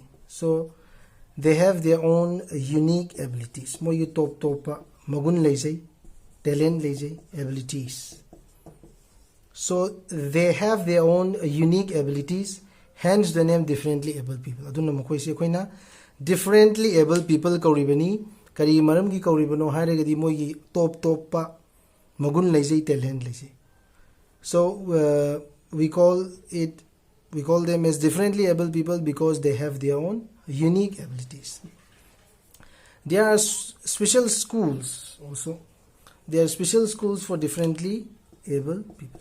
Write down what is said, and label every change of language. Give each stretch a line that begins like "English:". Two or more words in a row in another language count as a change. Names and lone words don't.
English: So they have their own unique abilities. Talent, abilities. So they have their own unique abilities, hence the name differently able people. Differently able people
Manipuri: kauribani kari maram gi kauribano haragadi mogi top pa magun leijai talent leijai.
English: So we call them as differently able people because they have their own unique abilities. There are special schools also. There are special schools for differently able people.